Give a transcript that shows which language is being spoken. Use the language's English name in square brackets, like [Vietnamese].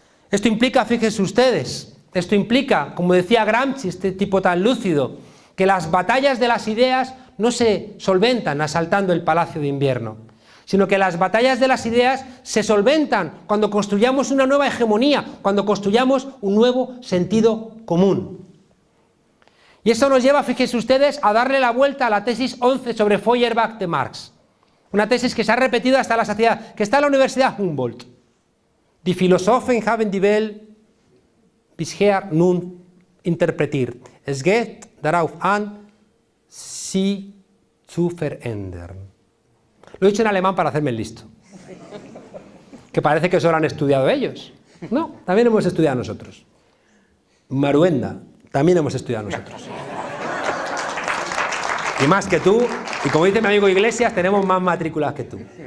[Spanish] Esto implica, fíjense ustedes, esto implica, como decía Gramsci, este tipo tan lúcido, que las batallas de las ideas no se solventan asaltando el Palacio de Invierno, sino que las batallas de las ideas se solventan cuando construyamos una nueva hegemonía, cuando construyamos un nuevo sentido común. Y eso nos lleva, fíjense ustedes, a darle la vuelta a la tesis 11 sobre Feuerbach de Marx. Una tesis que se ha repetido hasta la saciedad, que está en la Universidad Humboldt. [German] Die Philosophen haben die Welt bisher nun interpretiert. Es geht darauf an, sie zu verändern. [Spanish] Lo he dicho en alemán para hacerme el listo. Que parece que solo han estudiado ellos. No, también hemos estudiado nosotros. Maruenda, también hemos estudiado nosotros. Y más que tú, y como dice mi amigo Iglesias, tenemos más matrículas que tú.